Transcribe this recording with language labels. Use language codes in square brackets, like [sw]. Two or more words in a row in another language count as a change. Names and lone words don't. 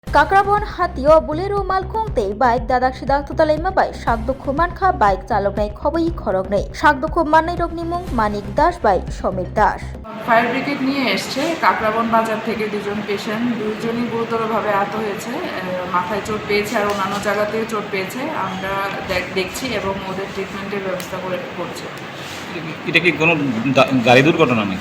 [trp] काक्राबन हातियो बुलेरो मालखुंते बाइक दादाक सिदाक तुतालाइमा बाइक शाकदुखु मानखा बाइक चालकनाय खबई खरगनै शाकदुखु माननाय रगनि मुं मानिक दास बाइक समीर दास। [bn] ফায়ার ব্রিগেড নিয়ে এসছে কাকরাবন বাজার থেকে দুজন পেশেন্ট, দুইজনই গুরুতরভাবে আহত হয়েছে, মাথায় চোট পেয়েছে আর অন্যান্য জায়গাতেও চোট পেয়েছে। আমরা দেখছি এবং ওদের ট্রিটমেন্টের ব্যবস্থা করছি। এটা কি কোনো গাড়ি দুর্ঘটনা নেই?